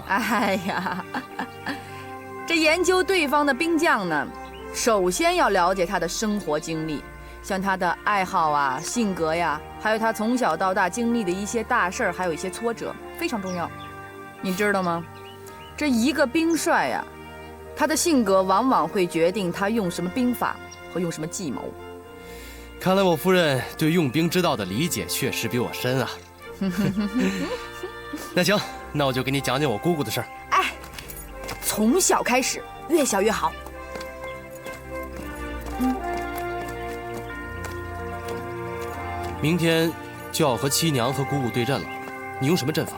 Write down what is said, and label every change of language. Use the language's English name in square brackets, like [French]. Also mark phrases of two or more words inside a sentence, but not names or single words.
[Chinese] 哎呀，這研究對方的兵將呢，首先要了解他的生活經歷，像他的愛好啊、性格呀，還有他從小到大經歷的一些大事兒，還有一些挫折，非常重要。你知道嗎？這一個兵帥呀，他的性格往往會決定他用什麼兵法和用什麼計謀。看來我夫人對用兵之道的理解確實比我深啊。那行，那我就給你講講我姑姑的事兒。哎，從小開始，越小越好。明天就要和七娘和姑姑對陣了，你用什麼陣法？